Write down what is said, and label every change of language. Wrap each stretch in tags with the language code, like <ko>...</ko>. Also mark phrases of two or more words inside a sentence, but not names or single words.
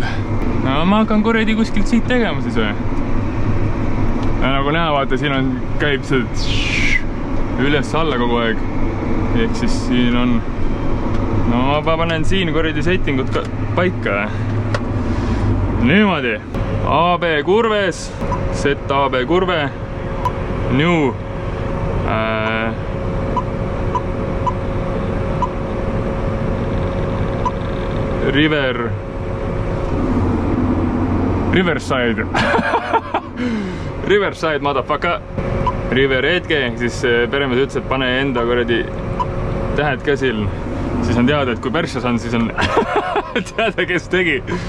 <et>No ma hakkan kuradi kuskilt siit tegema siis või. Ja nagu näha, vaata, siin käib see üles-alla kogu aeg. Ehk siis siin on... No ma panen siin kuradi settingud paika. Niimoodi. AB kurves.</et> <en>Set AB kurve. New. Riverside Riverside, motherfucker. River Edge,</en> <et>siis peremees ütles, et pane enda kuradi tähed käsil. Siis on teada, et kui perses on, siis on teada, kes tegi.</et>